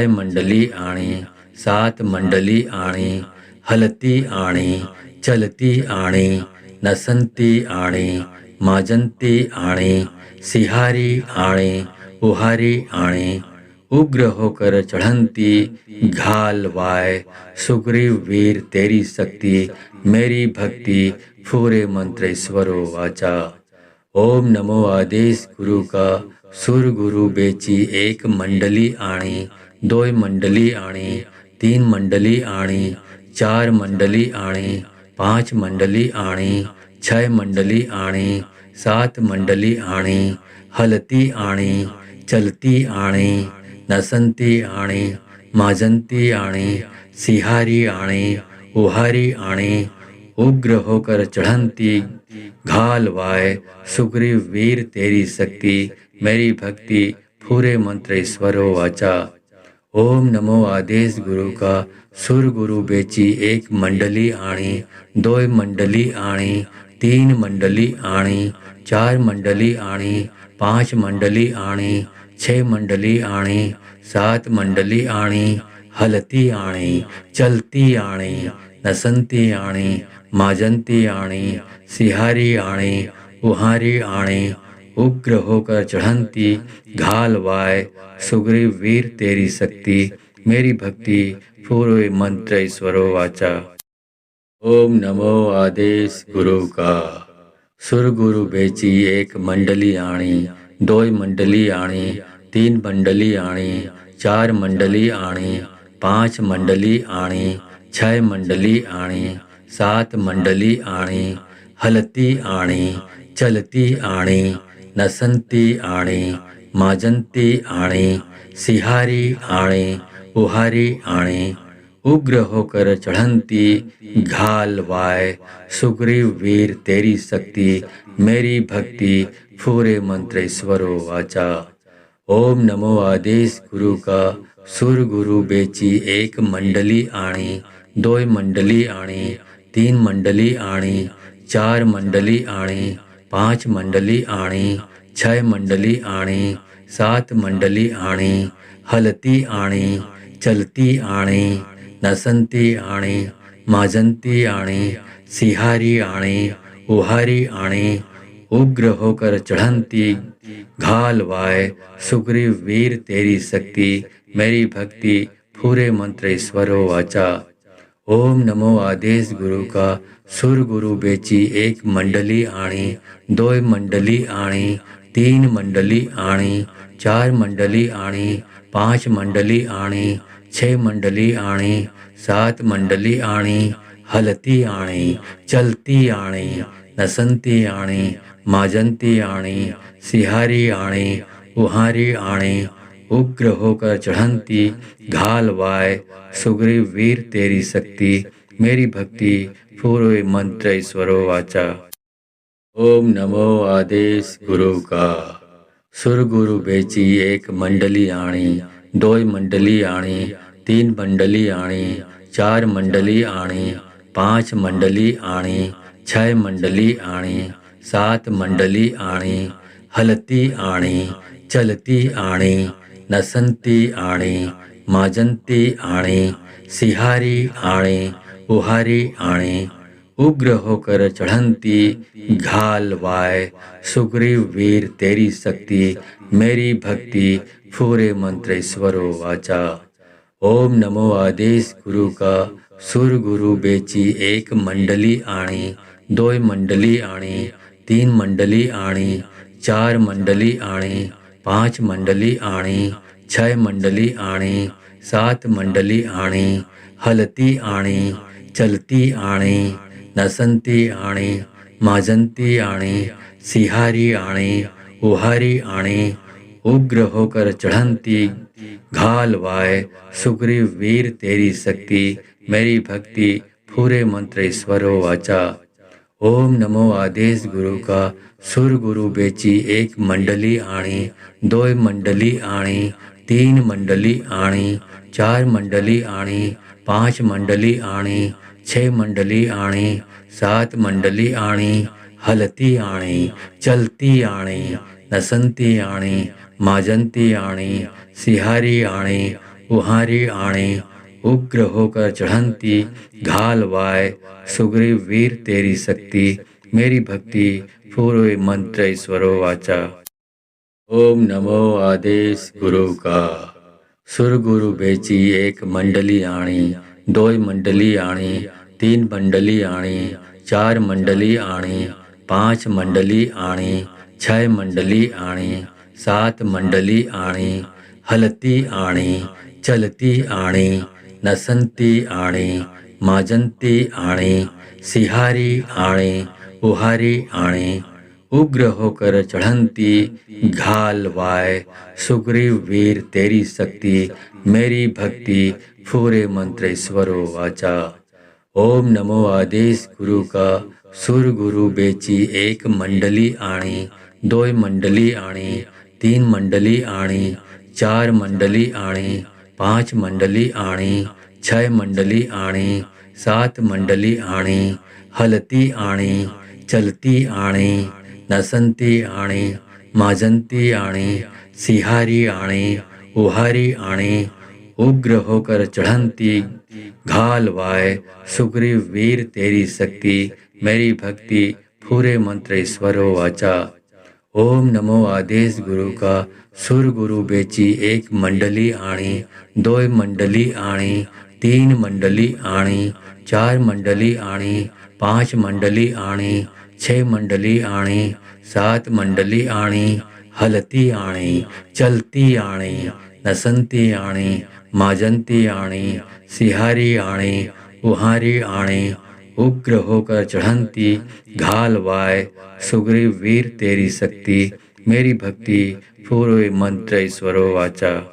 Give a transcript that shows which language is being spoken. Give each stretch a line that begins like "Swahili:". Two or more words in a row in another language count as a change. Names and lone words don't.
Hindi: मंडली आणी सात मंडली आणी हलती आणी चलती आणी नसंती आणी माजंती आणी सिहारी आणी उहारी आणी उग्र होकर चढ़ंती घाल वाय सुग्रीव वीर तेरी शक्ति मेरी भक्ति पूरे मंत्र ईश्वरो वाचा। ओम नमो आदेश गुरु का सुर गुरु बेची एक मंडली आणी, दोय मंडली आणी, तीन मंडली आणी, चार मंडली आणी, पांच मंडली आणी, छह मंडली आणी, सात मंडली आणी, हलती आणी, चलती आणी, नसंती आणी, माजंती आणी, सिहारी आणी, उहारी आणी, उग्र होकर चढ़ंती घाल वाय, सुग्रीव वीर तेरी शक्ति, मेरी भक्ति पूरे मंत्र ईश्वरो वाचा। ओम नमो आदेश गुरु का सुर गुरु बेची एक मंडली आणी, दोय मंडली आणी, तीन मंडली आणी, चार मंडली आणी, पांच मंडली आणी, छह मंडली आणी, सात मंडली आणी, हलती आणी, चलती आणी, नसंती आणी, माजंती आणी, सिहारी आणी, उहारी आणी, उग्र होकर चढ़ंती घाल वाय, सुग्रीव वीर तेरी शक्ति, मेरी भक्ति पूरे मंत्र ईश्वरो वाचा। ओम नमो आदेश गुरु का सुर गुरु बेची एक मंडली आणी, दोय मंडली आणी, तीन मंडली आणी, चार मंडली आणी, पांच मंडली आणी, छह मंडली आणी, सात मंडली आणी, हलती आणी, चलती आणी, नसंती आणी, माजंती आणी, सिहारी आणी, उहारी आणी, उग्र होकर चढ़ंती घाल वाय, सुग्रीव वीर तेरी शक्ति, मेरी भक्ति पूरे मंत्र ईश्वरो वाचा। ओम नमो आदेश गुरु का सुर गुरु बेची एक मंडली आणी, दोय मंडली आणी, तीन मंडली आणी, चार मंडली आणी, पांच मंडली आणी, छह मंडली आणी, सात मंडली आणी, हलती आणी, चलती आणी, नसंती आणी, माजंती आणी, सिहारी आणी, उहारी आणी, उग्र होकर चढ़ंती घाल वाय, सुग्रीव वीर तेरी शक्ति, मेरी भक्ति पूरे मंत्र ईश्वरो वाचा। ओम नमो आदेश गुरु का सुर गुरु बेची एक मंडली आणी, दोय मंडली आणी, तीन मंडली आणी, चार मंडली आणी, पांच मंडली आणी, छह मंडली आणी, सात मंडली आणी, हलती आणी, चलती आणी, नसंती आणी, माजंती आणी, सिहारी आणी, उहारी आणी, उग्र होकर चढ़ंती घाल वाय, सुग्रीव वीर तेरी शक्ति, मेरी भक्ति पूरे मंत्र ईश्वरो वाचा। ओम नमो आदेश गुरु का सुर गुरु बेची एक मंडली आणी, दोय मंडली आणी, तीन मंडली आणी, चार मंडली आणी, पांच मंडली आणी, छह मंडली आणी, सात मंडली आणी, हलती आणी, चलती आणी, नसंती आणी, माजंती आणी, सिहारी आणी, उहारी आणी, उग्र होकर चढ़ंती घाल वाय, सुग्रीव वीर तेरी शक्ति, मेरी भक्ति पूरे मंत्र ईश्वरो वाचा। ओम नमो आदेश गुरु का सुर गुरु बेची एक मंडली आणी, दोय मंडली आणी, तीन मंडली आणी, चार मंडली आणी, पांच मंडली आणी, छह मंडली आणी, सात मंडली आणी, हलती आणी, चलती आणी, नसंती आणी, माजंती आणी, सिहारी आणी, उहारी आणी, उग्र होकर चढ़ंती घाल वाय, सुग्रीव वीर तेरी शक्ति, मेरी भक्ति पूरे मंत्र ईश्वरो वाचा। ओम नमो आदेश गुरु का सुर गुरु बेची एक मंडली आणी, दोय मंडली आणी, तीन मंडली आणी, चार मंडली आणी, पांच मंडली आणी, छह मंडली आणी, सात मंडली आणी, हलती आणी, चलती आणी, नसंती आणी, माजंती आणी, सिहारी आणी, उहारी आणी, उग्र होकर चढ़ंती घाल वाय, सुग्रीव वीर तेरी शक्ति, मेरी भक्ति पूरे मंत्र ईश्वरो वाचा। ओम नमो आदेश गुरु का सुर गुरु बेची एक मंडली आणी, दोय मंडली आणी, तीन मंडली आणी, चार मंडली आणी, पांच मंडली आणी, 6 मंडली आणी, 7 मंडली आणी, हलती आणी, चलती आणी, नसंती आणी, माजंती आणी, सिहारी आणी, उहारी आणी, उग्र होकर चढ़ंती, घाल वाय, सुग्रीव वीर तेरी शक्ति, मेरी भक्ति, फूरे मंत्र स्वरो वाचा। ओम नमो आदेश गुरु का, सुर गुरु बेची, एक मंडली आणी, 2 मंडली आणी, 3 मंडली आणी, 4 मंडली आणी, 5 मंडली आणी, 6 मंडली आणी, 7 मंडली आणी, हलती आणी, चलती आणी, नसंती आणी, माजंती आणी, सिहारी आणी, उहारी आणी, उग्र होकर चढ़ंती, घाल वाय, सुग्रीव वीर तेरी शक्ति, मेरी भक्ति, पूरे मंत्र ईश्वरो वाचा। ओम नमो आदेश गुरु का, सुर गुरु बेची, एक मंडली आणी, 2 मंडली आणी, 3 मंडली आणी, 4 मंडली आणी, 5 मंडली आणी, 6 मंडली आणी, 7 मंडली आणी, हलती आणी, चलती आणी, नसंती आणी, माजंती आणी, सिहारी आणी, उहारी आणी, उग्र होकर चढ़ंती, घाल वाय, सुग्रीव वीर तेरी शक्ति, मेरी भक्ति, पूरे मंत्र ईश्वरो वाचा।